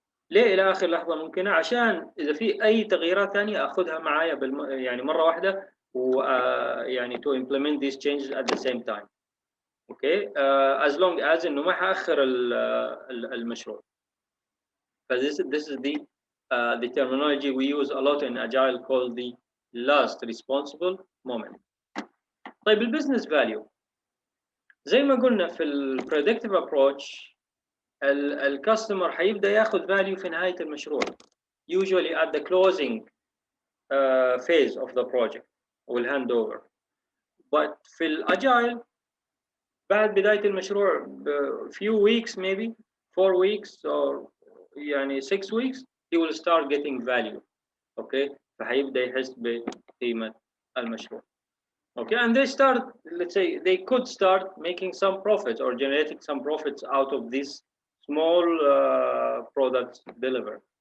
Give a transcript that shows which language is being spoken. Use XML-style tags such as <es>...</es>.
<ar>ليه الى اخر لحظه ممكنه؟ عشان اذا في اي تغييرات ثانيه اخذها معايا يعني مره واحده ويعني</ar> <en>to implement these changes at the same time. Okay, as long as</en> <ar>انه ما حاخر المشروع.</ar> <en>This is the terminology we use a lot in Agile called the last responsible moment.</en> <ar>طيب البزنس فاليو زي ما قلنا في البريدكتيف ابروتش الكاستمر حيبدا ياخذ فاليو في نهايه المشروع</ar> <en>usually at the closing phase of the project</en> <ar>والهاند اوفر.</ar> <en>but</en> <ar>في الاجايل بعد بدايه المشروع</ar> <en>few weeks maybe 4 weeks or يعني 6 weeks he will start getting value.</en> <ar>okay, فحيبدا يحس بقيمه المشروع.</ar> <en>Okay, and they start, let's say, they could start making some profits or generating some profits out of these small products delivered.</en>